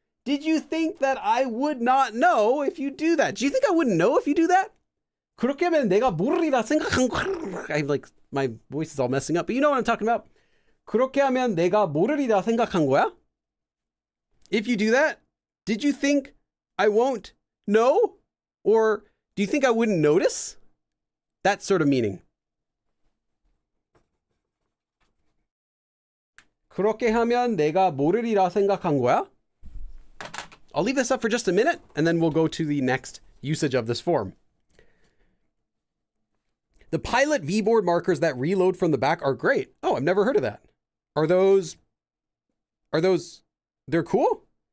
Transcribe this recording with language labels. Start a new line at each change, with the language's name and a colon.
English: Did you think that I would not know if you do that? Do you think I wouldn't know if you do that?
Korean: 그렇게 하면 내가 모르리라 생각한 거.
English: I'm like, my voice is all messing up, but you know what I'm talking about.
Korean: 그렇게 하면 내가 모르리라 생각한 거야?
English: If you do that, did you think I won't know? Or do you think I wouldn't notice? That sort of meaning.
Korean: 그렇게 하면 내가 모르리라 생각한 거야?
English: I'll leave this up for just a minute, and then we'll go to the next usage of this form. The Pilot V-board markers that reload from the back are great. Oh, I've never heard of that. Are those, they're cool?